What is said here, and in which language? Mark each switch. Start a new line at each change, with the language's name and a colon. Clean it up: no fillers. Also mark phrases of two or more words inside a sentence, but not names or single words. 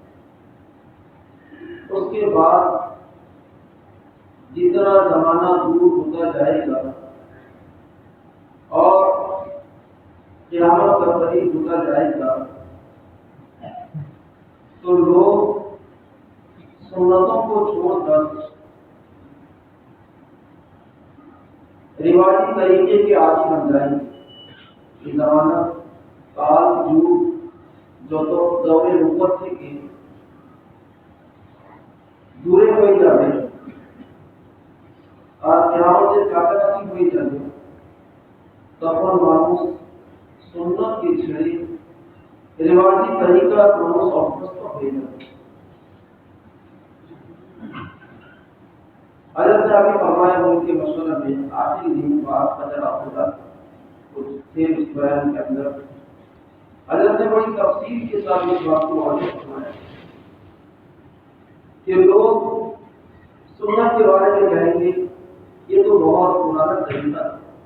Urdu: اس کے بعد جتنا زمانہ دور ہوتا جائے گا اور قیامت کا قریب ہوتا جائے گا تو لوگ سنتوں کو چھوڑ کر روایتی طریقے کے عادی بن جائیں گے. یہ زمانہ کال جو تو دور نبوت
Bangla: থেকে দূরে হয়ে যাবে আর কিয়ামতের কাছাকাছি হয়ে যাবে, তখন মানুষ সুন্নতকে ছেড়ে রিওয়াজি তরিকা ক্রমশ অভ্যস্ত হয়ে যাবে.
Urdu: حضرت نے ابھی فرمایا ان کے مشورہ میں آخری دن بعد فجر ہوگا کچھ تھے اس بیان کے اندر. حضرت نے بڑی تفصیل کے ساتھ اس بات کو واضح فرمایا کہ لوگ سنت کے بارے میں کہیں گے یہ تو بہت پرانا طریقہ ہے،